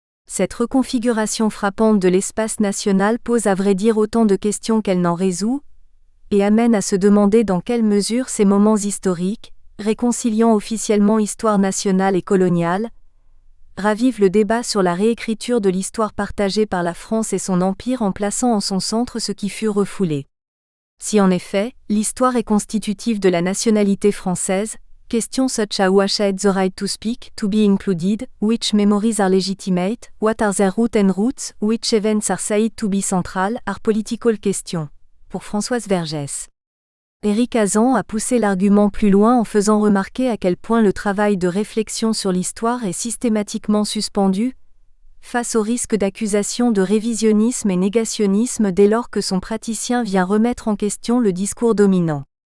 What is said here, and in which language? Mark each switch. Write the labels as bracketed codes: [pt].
[fr] Cette reconfiguration frappante de l'espace national pose à vrai dire autant de questions qu'elle n'en résout, et amène à se demander dans quelle mesure ces moments historiques, réconciliant officiellement histoire nationale et coloniale, ravivent le débat sur la réécriture de l'histoire partagée par la France et son empire en plaçant en son centre ce qui fut refoulé. Si en effet, l'histoire est constitutive de la nationalité française, [en] questions such as who had the right to speak, to be included, which memories are legitimate, what are their roots and roots, which events are said to be central, are political questions. [fr] Pour Françoise Vergès. Éric Hazan a poussé l'argument plus loin en faisant remarquer à quel point le travail de réflexion sur l'histoire est systématiquement suspendu, face au risque d'accusation de révisionnisme et négationnisme dès lors que son praticien vient remettre en question le discours dominant.